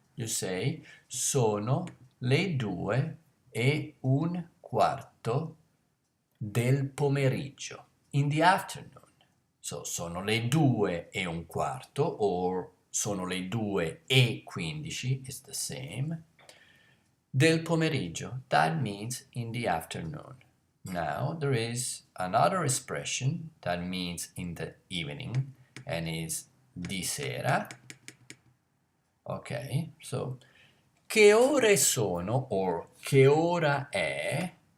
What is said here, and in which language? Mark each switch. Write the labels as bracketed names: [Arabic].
[English] You say, [Italian] sono le 2:15 del pomeriggio. [English] In the afternoon. So, [Italian] sono le 2:15 [English] or sono le 2:15, it's the same. [Italian] Del pomeriggio, [English] that means in the afternoon. Now, there is another expression that means in the evening and is [Italian] di sera. [English] Okay, so [Italian] che ore sono [English] or [Italian] che ora è?